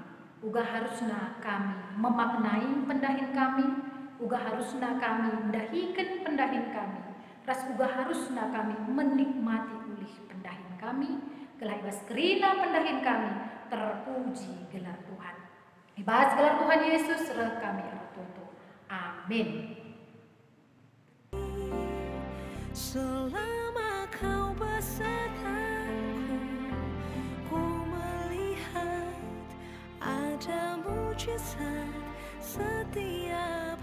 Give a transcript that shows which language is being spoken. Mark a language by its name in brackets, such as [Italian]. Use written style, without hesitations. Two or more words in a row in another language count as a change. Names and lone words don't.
[Batak Karo] Uga harusna kami memaknai pendahin kami, uga harusna kami mendahikan pendahin kami. Ras uga harusna kami menikmati ulih pendahin kami, gelah ibas kerina pendahin kami, terpuji gelar Tuhan. Ibas gelar Tuhan Yesus reh kami rototo. Amin. [Indonesian] Selama kau besertaku, ku melihat ada mujizat setia.